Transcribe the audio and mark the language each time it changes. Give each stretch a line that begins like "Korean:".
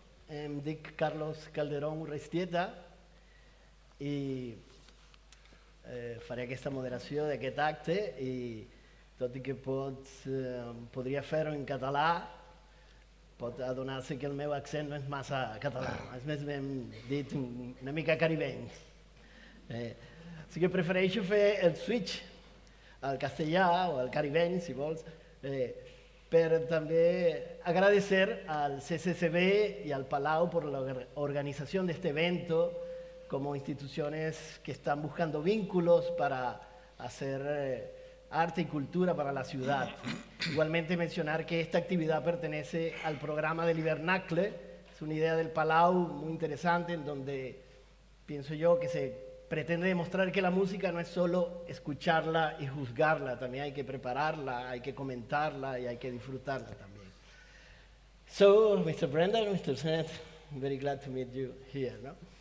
Catalan: Em dic Carlos Calderón Urreiztieta i faré aquesta moderació d'aquest acte i tot i que podria fer-ho en català, pot adonar-se que el meu accent no és massa català, és més ben dit una mica caribeny. Així que prefereixo fer el switch al castellà o al caribeny, si vols, per també
Spanish: agradecer al CCCB y al Palau por la organización de este evento como instituciones que están buscando vínculos para hacer arte y cultura para la ciudad. Igualmente mencionar que esta actividad pertenece al programa del Hivernacle, es una idea del Palau muy interesante en donde pienso yo que se pretende demostrar que la música no es solo escucharla y juzgarla, también hay que prepararla, hay que comentarla y hay que disfrutarla también.
English: So, Mr. Brendel, Mr. Sennett, I'm very glad to meet you here, ¿no?